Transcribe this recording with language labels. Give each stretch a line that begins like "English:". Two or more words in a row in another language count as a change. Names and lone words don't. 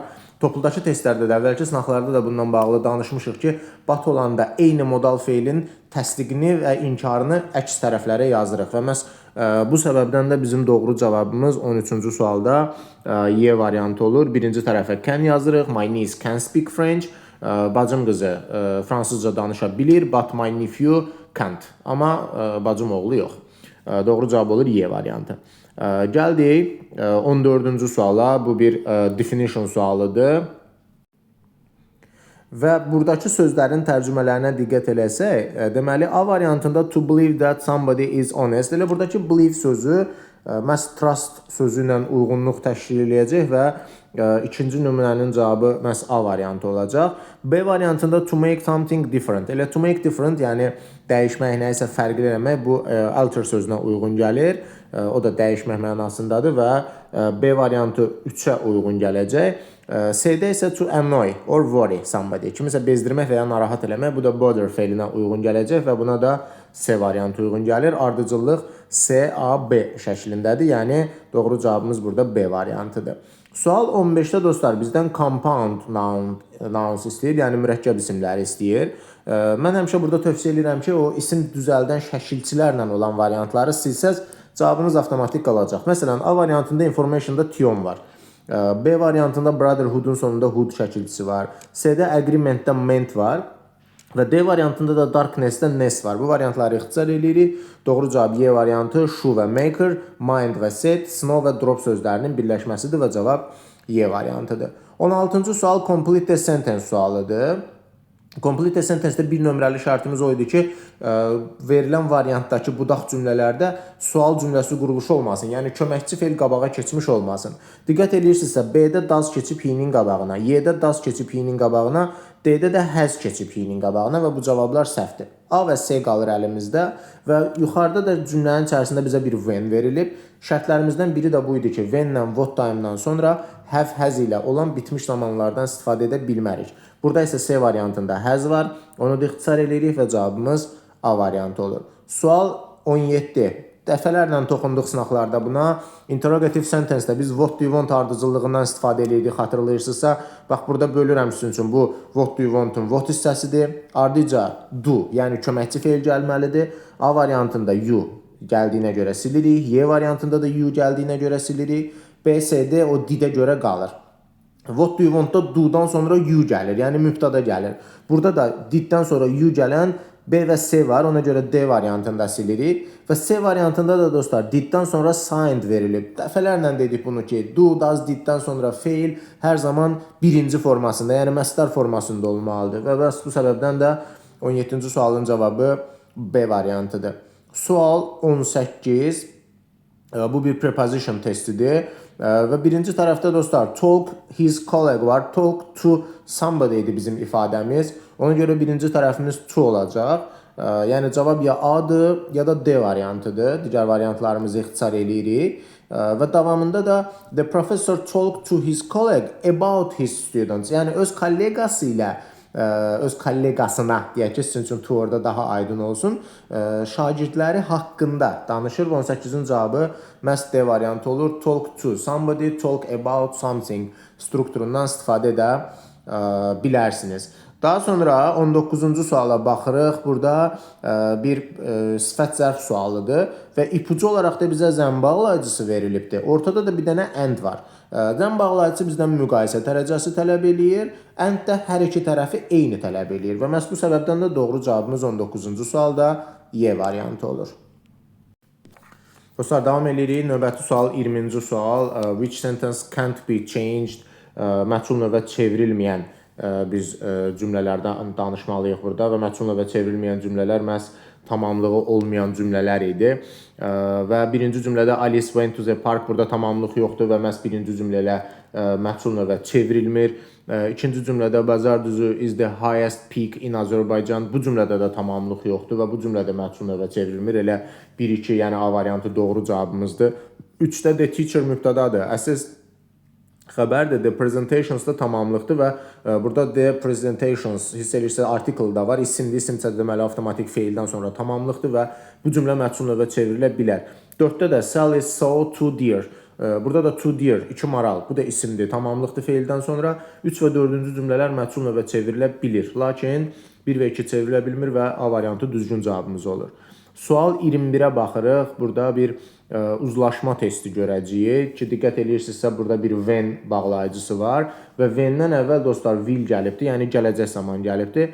Azerbaijani: Topludakı testlərdə də, əvvəlki sınaqlarda da bundan bağlı danışmışıq ki, but olanda eyni modal feilin təsdiqini və inkarını əks tərəflərə yazırıq və məhz bu səbəbdən də bizim doğru cavabımız 13-cü sualda Y variantı olur. Birinci tərəfə can yazırıq.
English: My niece can speak French.
Azerbaijani: Bacım qızı fransızca danışa bilir,
English: but my nephew can't.
Azerbaijani: Amma bacım oğlu yox. Doğru cavab olur Y variantı. Gəldik 14-cü suala. Bu bir definition sualıdır. Və buradakı sözlərin tərcümələrinə diqqət eləsək, deməli A variantında
English: to believe that somebody is honest.
Azerbaijani: Elə buradakı believe sözü məhz trust sözü ilə uyğunluq təşkil edəcək və ikinci nümunənin cavabı məhz A variantı olacaq. B variantında
English: to make something different. Elə to make different,
Azerbaijani: yəni dəyişmək, nəyisə fərqli eləmək, bu alter sözünə uyğun gəlir. O da dəyişmək mənasındadır və B variantı 3-ə uyğun gələcək. C-də isə
English: to annoy or worry somebody.
Azerbaijani: Kimisə bezdirmək və ya narahat eləmək. Bu da bother feilinə uyğun gələcək və buna da C variantı uyğun gəlir. Ardıcıllıq C, A, B şəklindədir. Yəni doğru cavabımız burada B variantıdır. Sual 15-də dostlar bizdən
English: compound nouns
Azerbaijani: istəyir, yəni mürəkkəb isimləri istəyir. Mən həmişə burada tövsiyə edirəm ki, o isim düzəldən şəkilçilərlə olan variantları silsəz cavabınız avtomatik qalacaq. Məsələn, A variantında information'da tion var. B variantında brotherhood'un sonunda hood şəkilçisi var. C-də agreement'də ment var. Və D variantında da darkness-də ness var. Bu variantları ixtisar edirik. Doğru cavab Y variantı shoe və maker, mind və set, snow və drop sözlərinin birləşməsidir və cavab Y variantıdır. 16-cı sual
English: complete the sentence
Azerbaijani: sualıdır.
English: Complete the sentence-
Azerbaijani: də bir nömrəli şərtimiz o idi ki, verilən variantdakı budaq cümlələrdə sual cümləsi quruluşu olmasın. Yəni köməkçi feil qabağa keçmiş olmasın. Diqqət edirsinizsə, B-də does keçib he-nin qabağına, Y-də does keçib he-nin qabağına, D-də də has keçib he-nin qabağına və bu cavablar səhvdir. A və C qalır əlimizdə və yuxarıda da cümlənin içərisində bizə bir when verilib. Şərtlərimizdən biri də bu idi ki, when-lə
English: what time-
Azerbaijani: dan sonra
English: have, has
Azerbaijani: ilə olan bitmiş zamanlardan istifadə edə bilmərik. Burada isə C variantında has var. Onu da ixtisar edirik və cavabımız A variantı olur. Sual 17. Dəfələrlə toxunduq sınaqlarda buna.
English: Interrogative sentence-
Azerbaijani: də biz
English: what do you want
Azerbaijani: ardıcıllığından istifadə edirdik, xatırlayırsınızsa. Bax, burada bölürəm sizin üçün. Bu
English: what do you want-
Azerbaijani: un what hissəsidir. Ardıca do, yəni köməkçi feil gəlməlidir. A variantında you gəldiyinə görə silirik. Y variantında da you gəldiyinə görə silirik. B, C, D o did-ə görə qalır.
English: What do you want-
Azerbaijani: da do-dan sonra you gəlir, yəni mübtada gəlir. Burada da did-dən sonra you gələn B və C var, ona görə D variantında silirik. Və C variantında da dostlar did-dən sonra signed verilib. Dəfələrlə dedik bunu ki,
English: do, does,
Azerbaijani: did-dən sonra fail hər zaman birinci formasında, yəni məsdər formasında olmalıdır. Və bəs bu səbəbdən də 17-ci sualın cavabı B variantıdır. Sual 18. Bu bir preposition testidir. Və birinci tərəfdə dostlar
English: talk his colleague
Azerbaijani: var.
English: Talk to somebody
Azerbaijani: idi bizim ifadəmiz. Ona görə birinci tərəfimiz to olacaq. Yəni cavab ya A-dır, ya da D variantıdır. Digər variantlarımızı ixtisar eləyirik. Və davamında da
English: the professor talked to his colleague about his students.
Azerbaijani: Yəni öz kolleqası ilə öz kolleqasına deyək ki, sizin üçün to orada daha aydın olsun, şagirdləri haqqında danışır. 18-in cavabı məhz D variantı olur.
English: Talk to somebody, talk about something
Azerbaijani: strukturundan istifadə edə bilərsiniz. Daha sonra 19-cu suala baxırıq. Burada bir sifət zərf sualıdır və ipucu olaraq da bizə zəm bağlayıcısı verilibdir. Ortada da bir dənə and var. Zəm bağlayıcısı bizdən müqayisə dərəcəsi tələb eləyir. And də hər iki tərəfi eyni tələb eləyir. Və məhz bu səbəbdən də doğru cavabımız 19-cu sualda Y variantı olur. Dostlar, davam edirik. Növbəti sual 20-ci sual.
English: Which sentence can't be changed?
Azerbaijani: Məchul növbə çevrilməyən biz cümlələrdən danışmalıyıq burada və məchul növbə çevrilməyən cümlələr məhz tamamlığı olmayan cümlələr idi. Və birinci cümlədə
English: Alice went to the park,
Azerbaijani: burada tamamlıq yoxdur və məhz birinci cümlə ilə məchul növbə çevrilmir. İkinci cümlədə
English: Bazar düzü is the highest peak in Azerbaijan,
Azerbaijani: bu cümlədə də tamamlıq yoxdur və bu cümlədə məchul növbə çevrilmir. Elə 1-2, yəni A variantı doğru cavabımızdır. 3-də
English: the teacher
Azerbaijani: mübtədadır. Əsas xəbərdir,
English: the presentations
Azerbaijani: da tamamlıqdır və burada
English: the presentations
Azerbaijani: hiss edirsə article da var. İsimli, isimsə deməli avtomatik feildən sonra tamamlıqdır və bu cümlə məchul növbə çevrilə bilər. 4-də də
English: Sally saw two deer.
Azerbaijani: Burada da two deer, 2 maral. Bu da isimdir, tamamlıqdır feildən sonra. 3 və 4-cü cümlələr məchul növbə çevrilə bilir. Lakin 1 və 2 çevrilə bilmir və A variantı düzgün cavabımız olur. Sual 21-ə baxırıq. Burada bir uzlaşma testi görəcəyik ki, diqqət edirsinizsə burada bir when bağlayıcısı var və when-dən əvvəl dostlar will gəlibdir, yəni gələcək zaman gəlibdir.